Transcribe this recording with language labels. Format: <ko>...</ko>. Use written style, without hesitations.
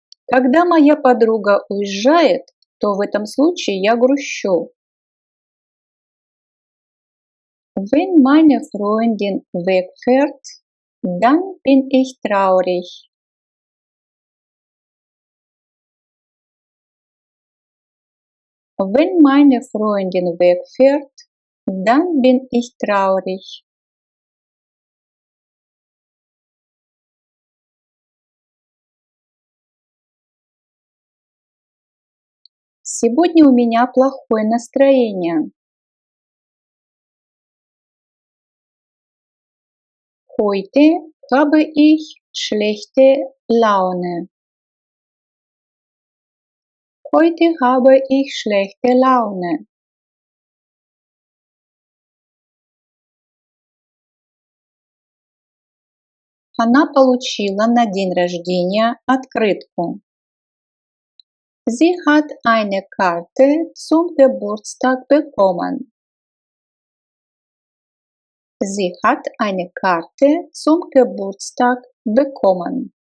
<ru>Когда моя подруга уезжает, то в этом случае я грущу.</ru> <de>Wenn meine Freundin wegfährt, dann bin ich traurig. Wenn meine Freundin wegfährt, dann bin ich traurig.</de> <ru>Сегодня у меня плохое настроение.</ru> <de>Heute habe ich schlechte Laune. Heute habe ich schlechte Laune.</de> <ru>Она получила на день рождения открытку.</ru> <de>Sie hat eine Karte zum Geburtstag bekommen. Sie hat eine Karte zum Geburtstag bekommen.</de>